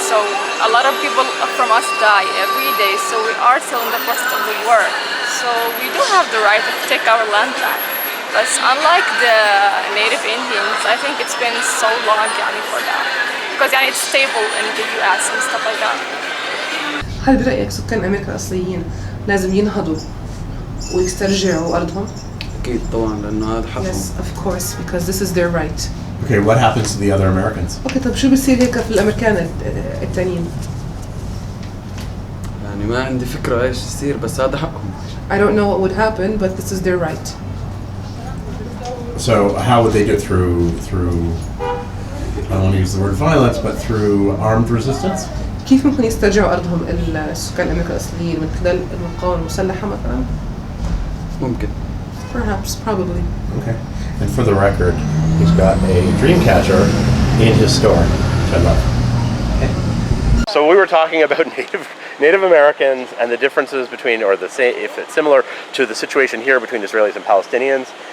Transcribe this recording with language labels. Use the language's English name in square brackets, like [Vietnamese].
[English] So a lot of people from us die every day. So we are still in the process of the war. So we do have the right to take our land back. But unlike the native Indians, I think it's been so long for that. Because it's stable in the US and stuff like that. [Arabic] هل برأيك سكان أمريكا الأصليين لازم ينهضوا ويسترجعوا أرضهم؟ أكيد طبعا لأنه هذا حقهم. [English] Yes, of course, because this is their right. Okay, what happens to the other Americans? [Arabic] Okay, طب شو بصير هيك في الأمريكان التانيين؟ يعني ما عندي فكرة إيش يصير بس هذا حقهم. [English] I don't know what would happen, but this is their right. So how would they do it through I don't want to use the word violence, but through armed resistance? [Arabic] كيف ممكن يسترجعوا أرضهم السكان أمريكا الأصليين من خلال المقاومة المسلحة مثلا؟ ممكن. [English] Perhaps, probably. Okay. And for the record, he's got a dream catcher in his store, which I love. Okay. So we were talking about Native Americans and the differences between, or if it's similar to the situation here between Israelis and Palestinians.